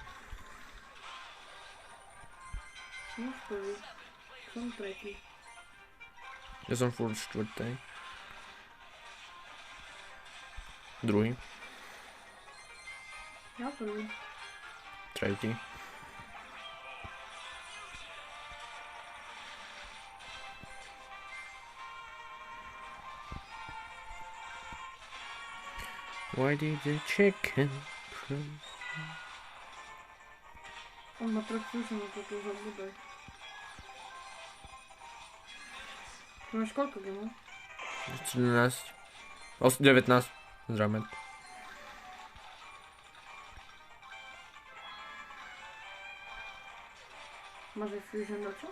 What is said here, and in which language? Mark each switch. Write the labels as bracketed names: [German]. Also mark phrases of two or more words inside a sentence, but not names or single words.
[Slovak] Som už prvý. Som tretí. Ja som furt štvrtý. Druhý. Ja prvý. Tretí. [English] Why did the chicken crow? [Slovak] On má troch Fusion, toto už odbudaj. Ty máš koľko gemov? 14. 19. Zrejme. Máš aj Fusion do čo?